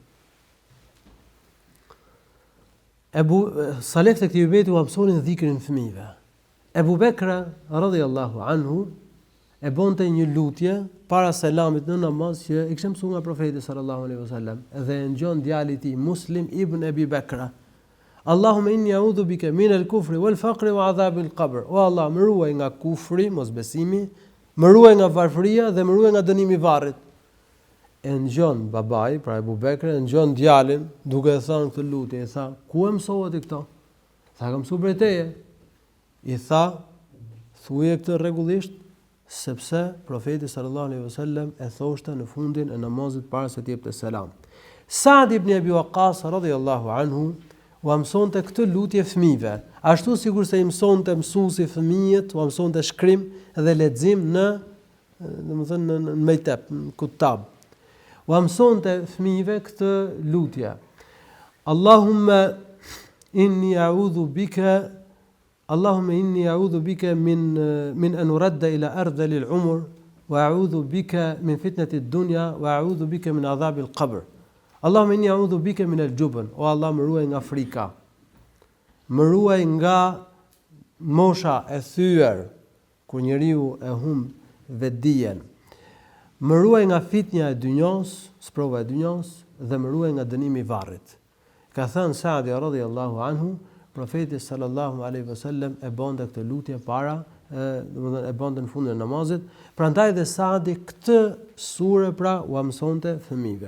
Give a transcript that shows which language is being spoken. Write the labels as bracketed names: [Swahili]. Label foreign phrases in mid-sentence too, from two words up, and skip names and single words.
[Albanian] Salaf të këtij umeti u mësonin dhikrin fëmijëve. Ebu Bekra [Arabic] رضي الله عنه [Albanian] e bonte një lutje para selamit në namaz që i kishte mësuar nga profeti [Arabic] صلى الله عليه وسلم [Albanian] dhe e ngjon djalit i tij Muslim ibn Abi Bekra. [Arabic] اللهم إني أعوذ بك من الكفر والفقر وعذاب القبر. [Albanian] O Allah, më ruaj nga kufri, mosbesimi, më ruaj nga varfëria dhe më ruaj nga dënimi i varrit. E ngjon babai, pra Ebu Bekri, e ngjon djalin duke thënë këtë lutje, i tha, ku e mësohet këto? Tha, kam mësuar prej teje. I tha, thuje këtë rregullisht, sepse profeti [Arabic] صلى الله عليه وسلم [Albanian] e thoshte në fundin e namazit para se të jepte selam. Sa'd ibn Abi Waqqas [Arabic] رضي الله عنه [Albanian] u mësonte këtë lutje fëmijëve, ashtu sikur se i mësonte mësuesi fëmijët, u mësonte shkrim dhe lexim në mejtep, në kutab. U mësonte fëmijëve këtë lutje. [Arabic] اللهم إني أعوذ بك من أن أرد إلى أرذل العمر وأعوذ بك من فتنة الدنيا وأعوذ بك من عذاب القبر. اللهم إني أعوذ بك من الجبن. [Albanian] O Allah, më ruaj nga frika. Më ruaj nga mosha e thyer kur njeriu e humb vetdijen. Më ruaj nga fitnja e dynjos, sprova e dynjos dhe më ruaj nga dënimi i varrit. Ka thënë Sa'di [Arabic] رضي الله عنه, [Albanian] profeti [Arabic] صلى الله عليه وسلم [Albanian] e bonte këtë lutje para, domethënë e bonte në fundin e namazit, prandaj dhe Sa'di këtë sure pra u mësonte fëmijëve.